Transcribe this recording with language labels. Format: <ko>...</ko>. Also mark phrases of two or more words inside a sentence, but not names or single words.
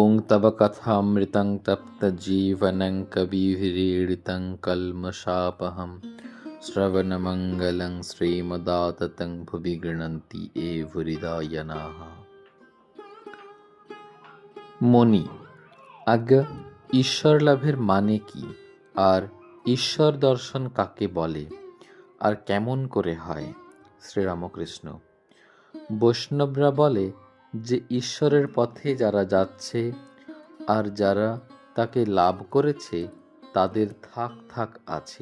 <sa>तव कथामृतं तप्तजीवनं कविभिरीडितं कल्मषापहं श्रवणमङ्गलं श्रीमदाततं भुवि गृह्णन्ति ये भूरिदा जनाः।</sa> <bn>মনি, আজ্ঞা, ঈশ্বর লাভের মানে কি? আর ঈশ্বর দর্শন কাকে বলে? আর কেমন করে হয়? শ্রীরামকৃষ্ণ। বৈষ্ণবরা বলে যে ঈশ্বরের পথে যারা যাচ্ছে আর যারা তাকে লাভ করেছে তাদের থাক থাক আছে।</bn>